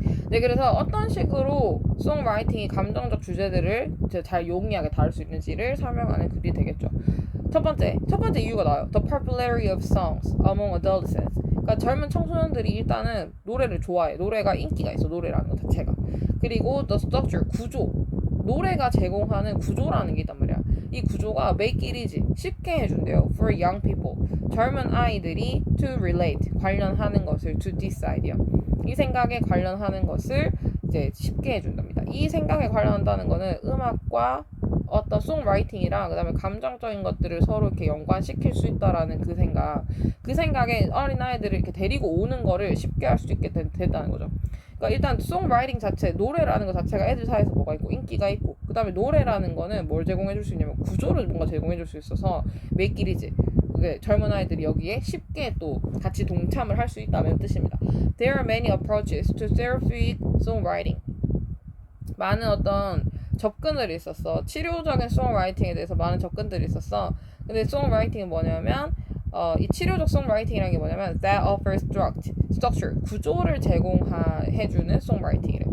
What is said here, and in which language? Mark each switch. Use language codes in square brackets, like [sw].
[ko] 네, 그래서 어떤 식으로 송라이팅이 감정적 주제들을 잘 용이하게 다룰 수 있는지를 설명하는 글이 되겠죠. 첫 번째 이유가 나와요. [en] The popularity of songs among adolescents. [ko] 그러니까 젊은 청소년들이 일단은 노래를 좋아해. 노래가 인기가 있어. 노래라는 것 자체가. 그리고 [en] the structure, [ko] 구조. 노래가 제공하는 구조라는 게 있단 말이야. 이 구조가 [en] make it easy, [ko] 쉽게 해준대요. [en] For young people, [ko] 젊은 아이들이 [en] to relate, [ko] 관련하는 것을 [en] to decide [ko] 요. 이 생각에 관련하는 것을 이제 쉽게 해준답니다. 이 생각에 관련한다는 거는 음악과 어떤 송라이팅이랑 그다음에 감정적인 것들을 서로 이렇게 연관시킬 수 있다라는 그 생각에 어린 아이들을 이렇게 데리고 오는 거를 쉽게 할 수 있게 된다는 거죠. 그러니까 일단 송라이팅 자체, 노래라는 것 자체가 애들 사이에서 뭐가 있고 인기가 있고, 그다음에 노래라는 거는 뭘 제공해줄 수 있냐면 구조를 뭔가 제공해줄 수 있어서 매끼리지. 젊은 아이들이 여기에 쉽게 또 같이 동참을 할 수 있다는 뜻입니다. [en] There are many approaches to therapeutic songwriting. [ko] 많은 어떤 접근들이 있었어. 치료적인 송라이팅에 대해서 많은 접근들이 있었어. 근데 송라이팅은 뭐냐면 이 치료적 송라이팅이라는 게 뭐냐면 [en] that offers structure, [ko] 구조를 제공해주는 송라이팅이래.